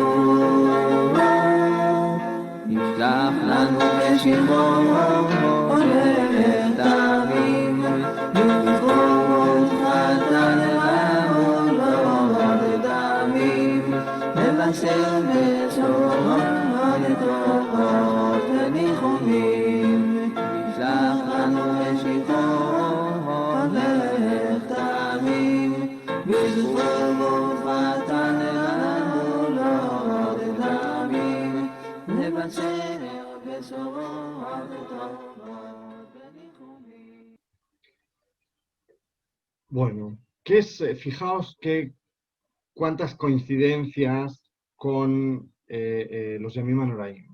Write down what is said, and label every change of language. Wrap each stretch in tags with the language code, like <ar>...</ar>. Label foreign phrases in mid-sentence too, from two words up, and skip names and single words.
<he>ישלח לנו משיחו הולך תמים לזכות חתן לעמוד לעוד דמים לבשר בשורות לתורות וניחומים ישלח לנו משיחו הולך תמים לזכות חתן לעמוד לעוד דמים</he> <es>Bueno, fijaos cuántas coincidencias con los</es> <he>ימים נוראים.</he>